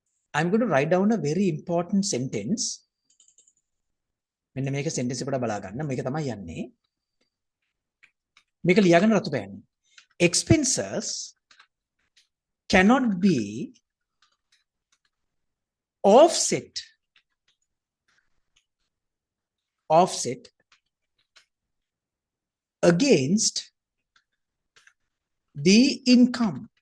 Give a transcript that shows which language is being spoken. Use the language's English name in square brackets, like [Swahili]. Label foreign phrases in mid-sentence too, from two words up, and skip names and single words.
[English] I'm going to write down a very important sentence. [Sinhala] මෙන්න මේක sentence එකට බලා ගන්න. මේක තමයි යන්නේ. මේක ලියාගෙන රතු පෑන්න. [English] Expenses cannot be offset against the income.